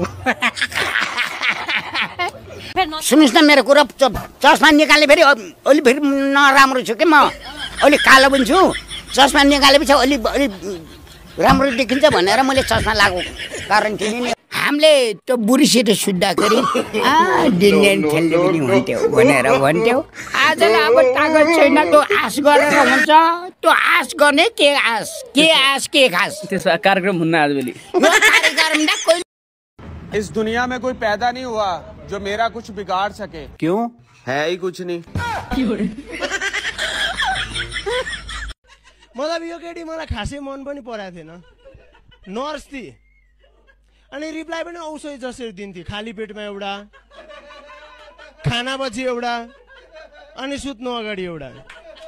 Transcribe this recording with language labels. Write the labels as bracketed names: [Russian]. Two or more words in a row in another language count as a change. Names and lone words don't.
[Nepali] सुन्नुहोस् न मेरो कुरा चस्मा निकाले फेरि अलि फेरि नराम्रो छु कि म अलि कालो पनि छु चस्मा निकालेपछि अलि अलि राम्रो देखिन्छ भनेर मैले चस्मा लगाएको कारण थियो नि हामीले त्यो बुढीसित सुत्दाखेरि डिन्डेन खेल्ने पनि हुन्थ्यो भनेर भन्थ्यो आजलाई अब तागत छैन त्यो आश गरेर हुन्छ त्यो आश गर्ने के आश के खास त्यसो कार्यक्रम हुन्न आजभोलि यो कार्यक्रम त कोही [Hindi] इस दुनिया में कोई पैदा नहीं हुआ जो मेरा कुछ बिगाड़ सके क्यों है ही कुछ नहीं [Nepali] मतलब यो केटी मलाई खासै मन पनि परेको थिएन नर्स थिए अनि रिप्लाई पनि औषधि जसरी दिन्थे खाली पेटमा एउटा खानापछि एउटा अनि सुत्नु अगाडि एउटा